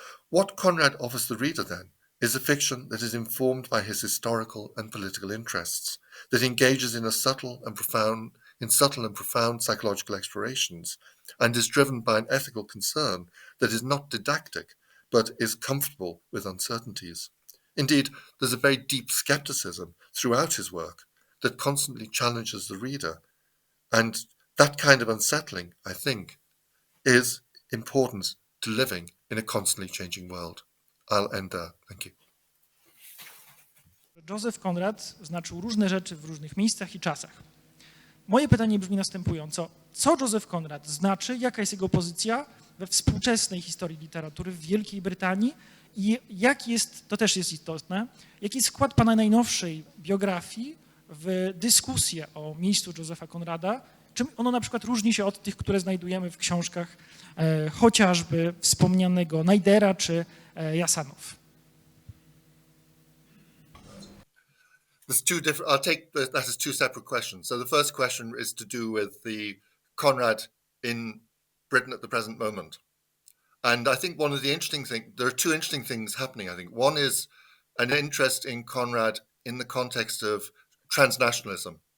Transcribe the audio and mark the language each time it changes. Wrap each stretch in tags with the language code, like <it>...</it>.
<en>What Conrad offers the reader, then, is a fiction that is informed by his historical and political interests, that engages in subtle and profound psychological explorations, and is driven by an ethical concern that is not didactic, but is comfortable with uncertainties. Indeed, there's a very deep skepticism throughout his work that constantly challenges the reader, and that kind of unsettling, I think, is important to living in a constantly changing world. I'll end there. Thank you.</en> <pl>Joseph Conrad znaczył różne rzeczy w różnych miejscach i czasach. Moje pytanie brzmi następująco. Co Joseph Conrad znaczy, jaka jest jego pozycja we współczesnej historii literatury w Wielkiej Brytanii i jaki jest, to też jest istotne, jaki jest wkład pana najnowszej biografii w dyskusję o miejscu Josepha Conrada, czym ono na przykład różni się od tych, które znajdujemy w książkach chociażby wspomnianego Najdera czy Jasanow.</pl> <en>I'll take that as two separate questions. So the first question is to do with the Conrad in Britain at the present moment. And I think one of the interesting things, there are two interesting things happening, I think. One is an interest in Conrad in the context of transnationalism.</en>